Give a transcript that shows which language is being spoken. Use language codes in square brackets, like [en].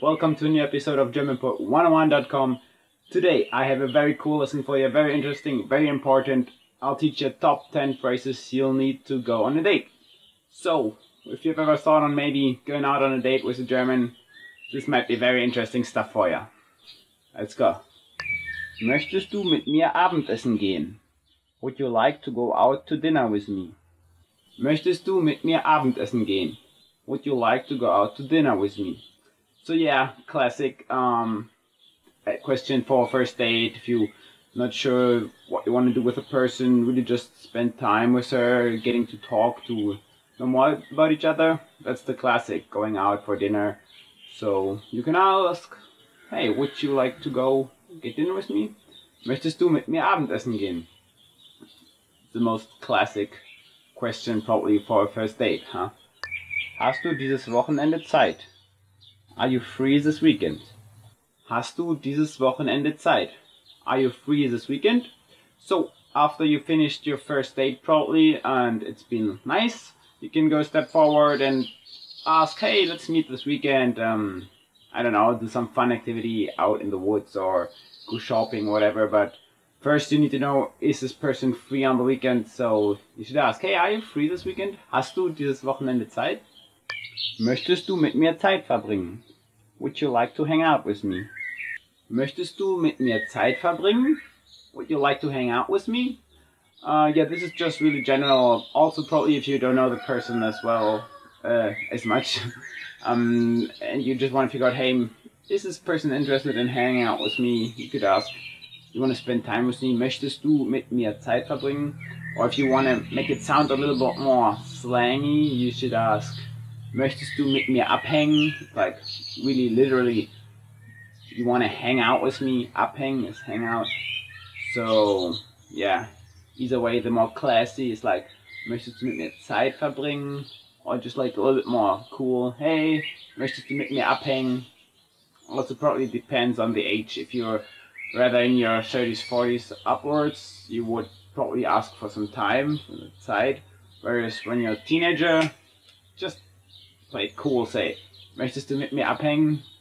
[en] Welcome to a new episode of GermanPod101.com. Today I have a very cool lesson for you, very interesting, very important. I'll teach you top 10 phrases you'll need to go on a date. So, if you've ever thought on maybe going out on a date with a German, this might be very interesting stuff for you. Let's go. [de] Möchtest du mit mir Abendessen gehen? [en] Would you like to go out to dinner with me? [de] Möchtest du mit mir Abendessen gehen? [en] Would you like to go out to dinner with me? So yeah, classic question for a first date. If you're not sure what you want to do with a person, really just spend time with her, getting to talk, to know more about each other. That's the classic, going out for dinner. So you can ask, hey, would you like to go get dinner with me? [de] Möchtest du mit mir Abendessen gehen? [en] The most classic question probably for a first date, huh? [de] Hast du dieses Wochenende Zeit? [en] Are you free this weekend? [de] Hast du dieses Wochenende Zeit? [en] Are you free this weekend? So, after you finished your first date probably and it's been nice, you can go a step forward and ask, hey, let's meet this weekend. I don't know, do some fun activity out in the woods or go shopping, whatever. But first you need to know, is this person free on the weekend? So you should ask, hey, are you free this weekend? [de] Hast du dieses Wochenende Zeit? Möchtest du mit mir Zeit verbringen? [en] Would you like to hang out with me? [de] Möchtest du mit mir Zeit verbringen? [en] Would you like to hang out with me? Yeah, this is just really general. Also, probably if you don't know the person as well, as much, and you just want to figure out, hey, is this person interested in hanging out with me? You could ask, you want to spend time with me? [de] Möchtest du mit mir Zeit verbringen? [en] Or if you want to make it sound a little bit more slangy, you should ask, [de] möchtest du mit mir abhängen? [en] Like, really, literally, you want to hang out with me? Abhängen is hang out. So, yeah, either way, the more classy is like, [de] möchtest du mit mir Zeit verbringen? [en] Or just like a little bit more cool, hey, [de] möchtest du mit mir abhängen? [en] Also probably depends on the age. If you're rather in your 30s, 40s upwards, you would probably ask for some time, Zeit. Whereas when you're a teenager, just play it cool, say, [de] möchtest du mit mir abhängen?